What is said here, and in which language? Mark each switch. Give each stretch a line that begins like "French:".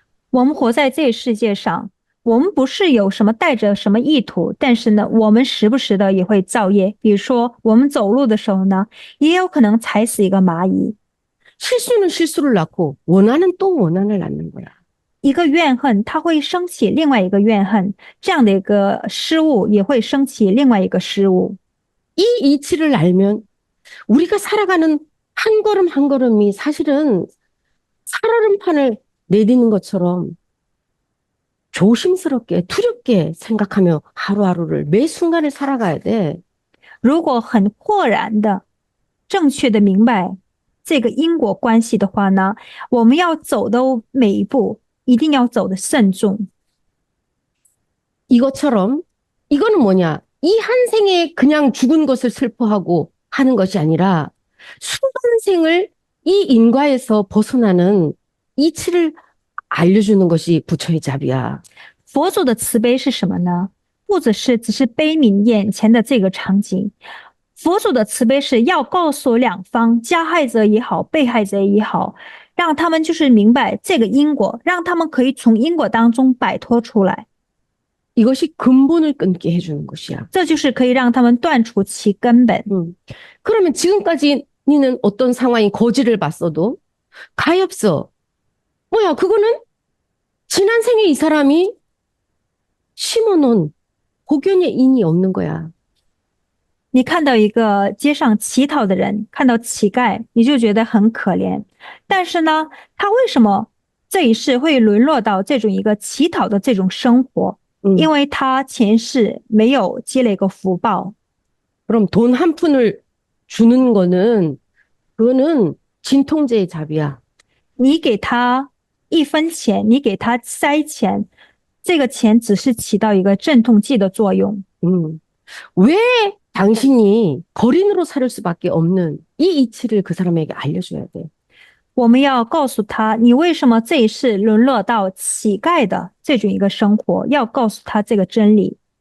Chinese: 我们活在这个世界上，我们不是有什么带着什么意图，但是呢，我们时不时的也会造业。比如说，我们走路的时候呢，也有可能踩死一个蚂蚁。
Korean: 실수는 실수를 낳고 원한은 또 원한을 낳는 거야.
Chinese: 一个怨恨，它会升起另外一个怨恨，这样的一个失误也会升起另外一个失误。
Korean: 이 이치를 알면 우리가 살아가는 한 걸음 한 걸음이 사실은 살얼음판을 내딛는 것처럼 조심스럽게 두렵게 생각하며 하루하루를 매 순간을 살아가야 돼.
Chinese: 如果很豁然的、正确的明白这个因果关系的话呢，我们要走的每一步一定要走得慎重。
Korean: 이것처럼 이거는 뭐냐? 이 한 생에 그냥 죽은 것을 슬퍼하고 하는 것이 아니라 수반생을 이 인과에서 벗어나는 이치를 알려주는 것이 부처의 자비야.
Chinese: 佛祖的慈悲是什么呢？不只是悲悯眼前的这个场景，佛祖的慈悲是要告诉两方，加害者也好，被害者也好，让他们就是明白这个因果，让他们可以从因果当中摆脱出来。
Korean: 이것이 근본을 끊게 해주는 것이야.
Chinese: 这就是可以让他们断除其根本。
Korean: 그러면 지금까지 니는 어떤 상황이 거지를 봤어도 가엾어. 뭐야, 그거는 지난 생에 이 사람이 심어놓은 복연의 인이 없는 거야.
Chinese: 你看到一个街上乞讨的人，看到乞丐，你就觉得很可怜。但是呢，他为什么这一世会沦落到这种一个乞讨的这种生活？因为他前世没有积累过福报。
Korean: 그럼 돈 한 푼을 주는 거는 그거는 진통제의 자비야.
Chinese: 你给他1分钱，你给他塞钱，这个钱只是起到一个镇痛剂的作用。
Korean: 왜 당신이 거린으로 살 수밖에 없는 이 이치를 그 사람에게 알려줘야 돼.
Chinese: 我们要告诉他，你为什么这一世沦落到乞丐的这种一个生活，要告诉他这个真理。